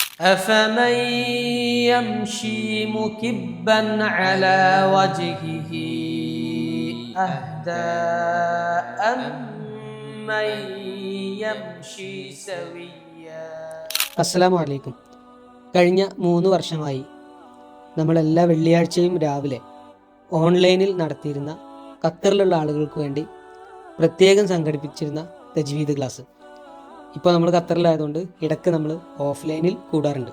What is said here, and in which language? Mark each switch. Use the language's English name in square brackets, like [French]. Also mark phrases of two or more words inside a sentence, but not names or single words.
[Arabic] أفمن يمشي مكبا على وجهه أهدى أمن يمشي سويا. السلام عليكم. [Malayalam] കഴിഞ്ഞ 3 വർഷമായി നമ്മളെല്ലാ വെള്ളിയാഴ്ചയും രാവിലെ ഓൺലൈനിൽ നടത്തിയിരുന്ന ഖത്തറിലുള്ള ആളുകൾക്ക് വേണ്ടി പ്രത്യേകം സംഘടിപ്പിച്ചിരുന്ന തജ്വീദ് ക്ലാസ് ഇപ്പോൾ നമ്മൾ ഖത്തറിലായതുകൊണ്ട് ഇടയ്ക്ക് നമ്മൾ ഓഫ്ലൈനിൽ കൂടാറുണ്ട്.